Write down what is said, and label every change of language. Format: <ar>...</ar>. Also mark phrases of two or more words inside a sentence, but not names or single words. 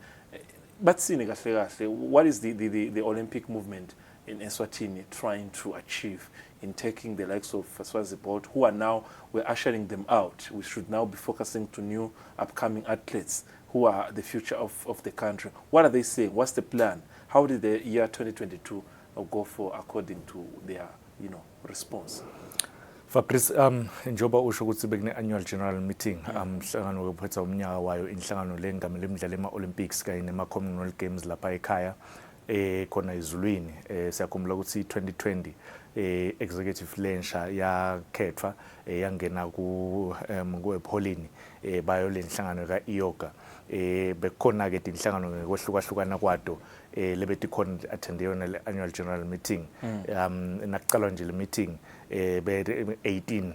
<en>But what is the Olympic movement in Eswatini trying to achieve in taking the likes of Swaziport, who are now, we're ushering them out. We should now be focusing to new upcoming athletes who are the future of the country. What are they saying? What's the plan? How did the year 2022 go for according to their response?</en> <ss>Fabrice, njoba usho ukuthi bekune</ss> <en>annual general meeting</en> <ss>mhlangano wokuphetha umnyaka wayo inhlangano lengamele imidlalo ema-Olympics kanye nema-Commonwealth Games lapha ekhaya khona ezulwini siyakhumbula ukuthi 2020 executive lensha yakhethwa yangena ku-Epholini bayo le nhlangano ka-IOGA bekhona ke inhlangano ngokwehlukahlukana kwato lebethi khona attend yona le</ss> <en>annual general meeting</en> <ss>nakuqalwa nje le meeting be 18</ss>